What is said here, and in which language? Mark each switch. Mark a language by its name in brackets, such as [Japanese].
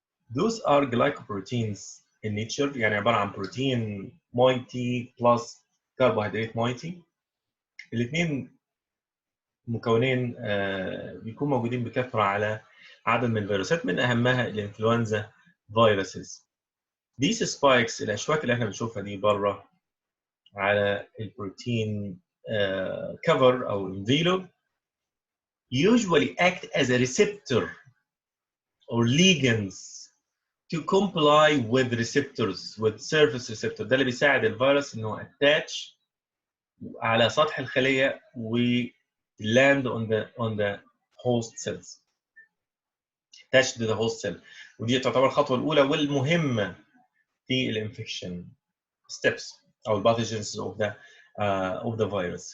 [English] Those are glycoproteins in nature. [Arabic] يعني عبارة عن بروتين [English] moiety plus carbohydrate moiety. [Arabic] الاثنين مكونين بيكون موجودين بكثرة على عدد من الفيروسات من أهمها الإنفلونزا فيروسز. [English] These spikes [Arabic] الأشواك اللي احنا بنشوفها دي بره على البروتين [English] cover أو envelope usually act as a receptor or ligands to comply with receptors with surface receptor. [Arabic] ده اللي بيساعد الفيروس إنه attach على سطح الخلية و [English] land on the host cells. attach to the host cell. [Arabic] ودي تعتبر الخطوة الأولى والمهمة في الانفكشن [English] steps or pathogens of the virus.